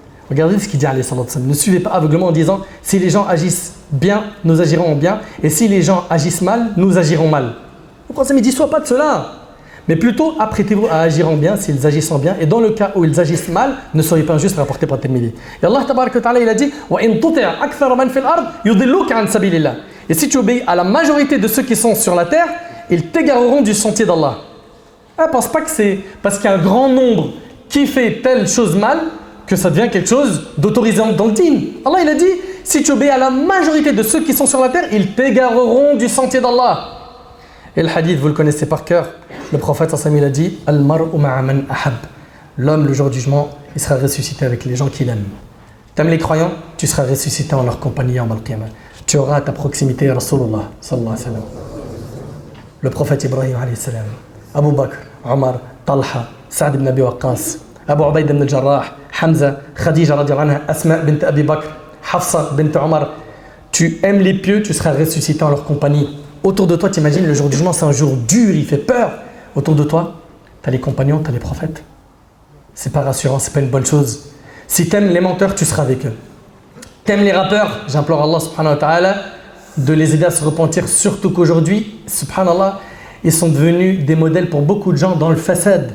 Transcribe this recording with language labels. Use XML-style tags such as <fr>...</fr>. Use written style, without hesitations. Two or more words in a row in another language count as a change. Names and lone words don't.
<fr>Regardez ce qu'il dit,</fr> <ar>عليه الصلاة والسلام.</ar> <fr>Ne suivez pas aveuglement en disant si les gens agissent bien, nous agirons bien, et si les gens agissent mal, nous agirons mal. Le prophète dit soit pas de cela, mais plutôt apprêtez-vous à agir en bien s'ils agissent en bien, et dans le cas où ils agissent mal, ne soyez pas injustes, rapporté par Tirmidhi.</fr> <ar>Et الله تبارك وتعالى,</ar> <fr>il a dit</fr> <ar>وإن تطع أكثر من في الأرض يضلوك عن سبيل الله.</ar> <fr>Et si tu obéis à la majorité de ceux qui sont sur la terre, ils t'égareront du sentier d'Allah. Ne pense pas que c'est parce qu'il y a un grand nombre qui fait telle chose mal que ça devient quelque chose d'autorisé dans le dîn. Allah il a dit, si tu obéis à la majorité de ceux qui sont sur la terre, ils t'égareront du sentier d'Allah. Et le hadith, vous le connaissez par cœur. Le prophète</fr> <ar>صلى الله عليه وسلم,</ar> <fr>il a dit</fr> <ar>المرء مع من أحب.</ar> <fr>L'homme, le jour du jugement, il sera ressuscité avec les gens qu'il aime. T'aimes les croyants, tu seras ressuscité en leur compagnie en al-qiyamah. Tu auras à ta proximité Rasulullah</fr> <ar>صلى الله عليه وسلم.</ar> <fr>Le prophète Ibrahim</fr> <ar>عليه السلام,</ar> <fr>Abu Bakr, Omar, Talha, Saad ibn Abi Waqqas, Abu Ubaid ibn al-Jarrah, Hamza, Khadija</fr> <ar>رضي الله عنها,</ar> <fr>Asma bint Abi Bakr, Hafsa bint Omar. Tu aimes les pieux, tu seras ressuscité en leur compagnie. Autour de toi, t'imagines, le jour du jugement, c'est un jour dur, il fait peur. Autour de toi, tu as les compagnons, tu as les prophètes. C'est pas rassurant, c'est pas une bonne chose. Si tu aimes les menteurs, tu seras avec eux. Tu aimes les rappeurs, j'implore Allah</fr> <ar>سبحانه وتعالى</ar> <fr>de les aider à se repentir, surtout qu'aujourd'hui, subhanallah, ils sont devenus des modèles pour beaucoup de gens dans le fasad.</fr>